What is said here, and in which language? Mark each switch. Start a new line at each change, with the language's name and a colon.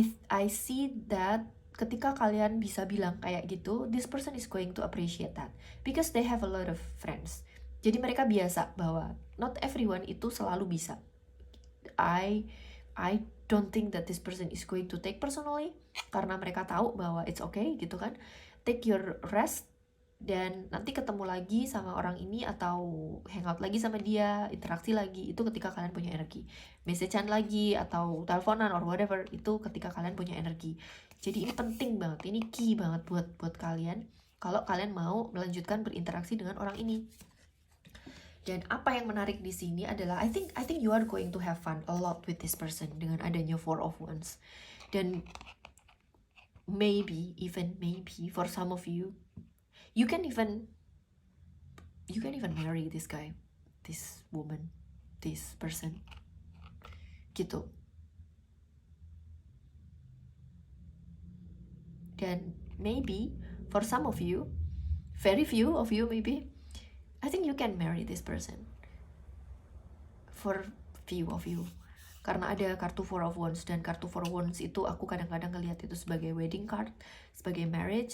English: I see that
Indonesian: ketika kalian bisa bilang kayak gitu,
English: this person is going to appreciate that because they have a lot of friends.
Indonesian: Jadi mereka biasa bahwa
English: not everyone
Indonesian: itu selalu bisa.
English: I don't think that this person is going to take personally
Indonesian: karena mereka tahu bahwa
English: it's okay gitu kan. Take your rest
Indonesian: dan nanti ketemu lagi sama orang ini atau hangout lagi sama dia, interaksi lagi, itu ketika kalian punya energi. Message-an lagi atau teleponan
English: or whatever,
Indonesian: itu ketika kalian punya energi. Jadi ini penting banget, ini key banget buat kalian kalau kalian mau melanjutkan berinteraksi dengan orang ini. Dan apa yang menarik di sini adalah
English: I think you are going to have fun a lot with this person
Indonesian: dengan adanya
English: Four of Wands. Dan maybe for some of you, you can even marry this guy, this woman, this person gitu. Dan maybe for some of you, very few of you maybe, I think you can marry this person. For few of you,
Indonesian: karena ada kartu Four of Wands, dan kartu Four of Wands itu aku kadang-kadang ngelihat itu sebagai wedding card, sebagai marriage.